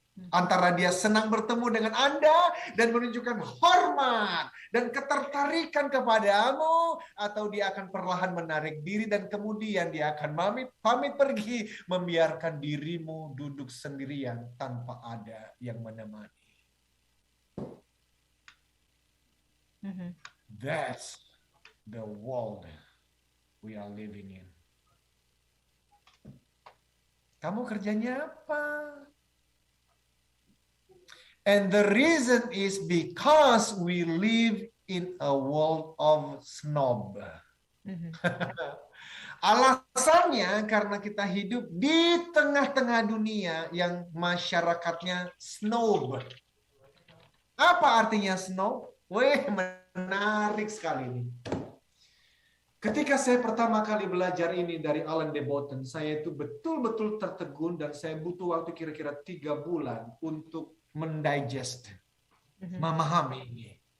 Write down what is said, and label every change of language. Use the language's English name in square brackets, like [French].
[Indonesian] Antara dia senang bertemu dengan Anda dan menunjukkan hormat dan ketertarikan kepadamu, atau dia akan perlahan menarik diri dan kemudian dia akan pamit pergi, membiarkan dirimu duduk sendirian tanpa ada yang menemani. [English] That's the world we are living in. [Indonesian] Kamu kerjanya apa? [English] And the reason is because we live in a world of snob. [Indonesian] Alasannya karena kita hidup di tengah-tengah dunia yang masyarakatnya snob. Apa artinya snob? Wih, menarik sekali ini. Ketika saya pertama kali belajar ini dari Alain de Botton, saya itu betul-betul tertegun dan saya butuh waktu kira-kira 3 bulan untuk mendigest, memahami ini.